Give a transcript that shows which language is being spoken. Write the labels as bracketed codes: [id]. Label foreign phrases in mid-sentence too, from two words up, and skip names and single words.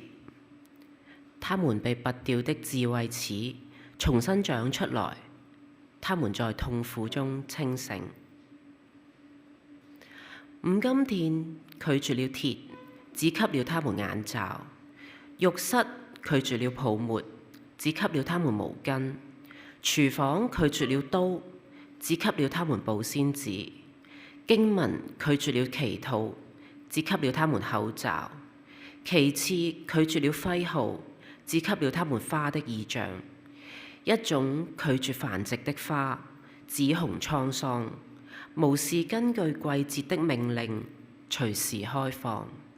[zh] 他們被拔掉的智慧齒重新長出來，他們在痛苦中清醒。五金店拒絕了鐵，只給了他們眼罩；浴室拒絕了泡沫，只給了他們毛巾；廚房拒絕了刀，只給了他們保鮮紙；經文拒絕了祈禱，只給了他們口罩；旗幟拒絕了徽號，只給了他們花的意象。一種拒絕繁殖的花，紫紅滄桑，無視根據季節的命令，隨時開放。